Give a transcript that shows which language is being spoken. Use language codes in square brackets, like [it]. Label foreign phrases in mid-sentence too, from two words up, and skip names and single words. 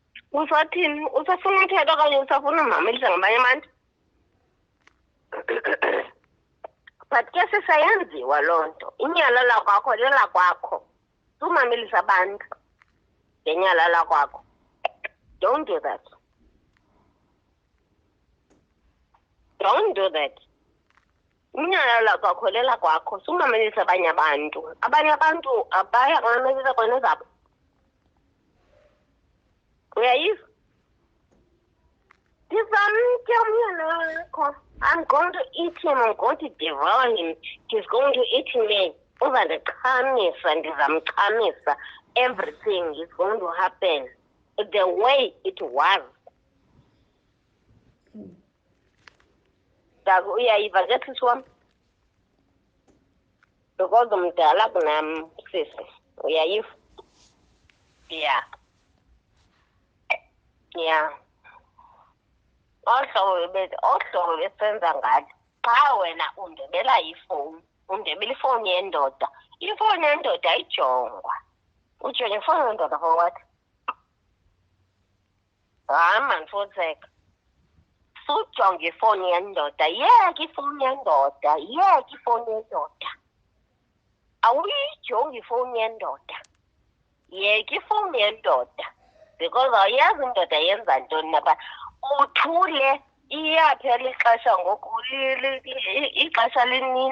[xh] Usathini? Usafuna uthetha okanye usafuna umamelisa ngabanye abantu? But ke sisayenziwa loo nto. Inyala lakwakho lelakwakho. Sumamelisa abantu ngenyala lakwakho. [en] Don't do that. Don't do that. [xh] Inyala lakwakho lelakwakho. Sumamelisa abanye abantu. Abanye abantu abaya mamelisa kona zabo. Uyayiva? [en] I'm going to eat him. I'm going to devour him. He's going to eat me. Everything is going to happen the way it was. [xh] Uyayiva ke sisi wam? Because umdala kunam sisi. Uyayiva? Yeah. Yeah. Ohlobo besenza ngathi xa wena undebela ifowuni, undebela ifowuni yendoda. Ifowuni yendoda ayijongwa. Ujonga ifowuni yendoda [en] for what? [xh] Man, futheka. Sujonga ifowuni yendoda. Yeka ifowuni yendoda. Yeka ifowuni yendoda. Awuyijongi ifowuni yendoda. Yeka ifowuni yendoda. Because awuyazi indoda yenza ntoni napha. Uthule iyaphela ixesha ngoku ixesha linini.